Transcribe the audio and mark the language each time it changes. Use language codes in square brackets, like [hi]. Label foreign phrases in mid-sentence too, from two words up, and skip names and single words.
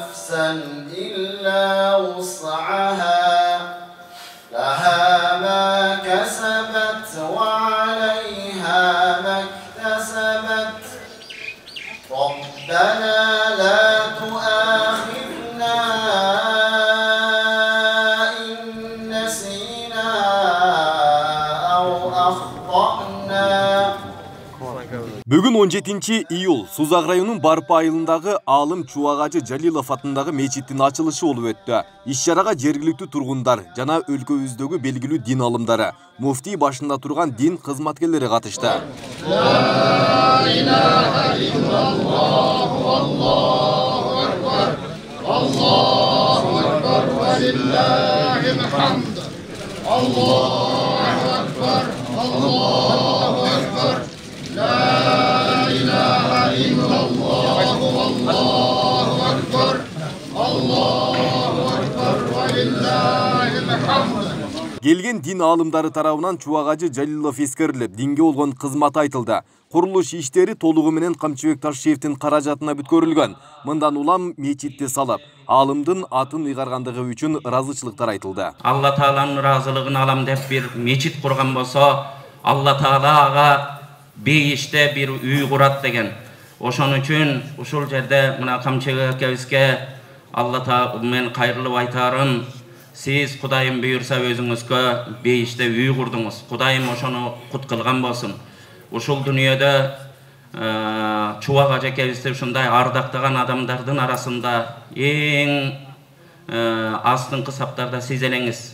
[ar] إلا وسعها لها ما كسبت وعليها ما اكتسبت ربنا لا تؤاخذنا إن نسينا أو أخطأنا. [ky] Бүгін 17 июл Сузак районунун Барпы айылындагы Алым Чубагачы Жалилов атындагы мечиттин ачылышы болуп өттү. Иш-чарага жергиликтүү тургундар жана өлкөбүздөгү белгилүү дин алымдары, муфтий башында турган дин кызматкерлери катышты. [ar] لا إله إلا الله والله أكبر الله أكبر ولله الحمد الله أكبر الله أكبر لا إله إلا الله والله أكبر الله أكبر ولله الحمد. [ky] Келген дин алымдары тарабынан Чубагачы Жалилов эскерилип, динге болгон кызматы айтылды. Курулуш иштери толугу менен Камчыбек Ташиевдин каражатына бүткөрүлгөн. Мындан улам мечитти салып, алымдын атын ыйгаргандыгы үчүн ыраазычылыктар айтылды. Алла Тааланын ыраазылыгын алам деп бир мечит курган болсо, Алла Таала ага бейиште бир үй курат деген. Ошон үчүн ушул жерде мына Камчыбек акебизге Алла Таала мен кайрылып айтарым. Siz Kudayım buyursa özünüzge beyişte üy kurdunuz. Kudayım oşonu kut kılgan bolsun. Uşul dünyada Çubagacı kebisde şunday ardaktagan adamdardın arasında en astınqı saptarda siz eleniz.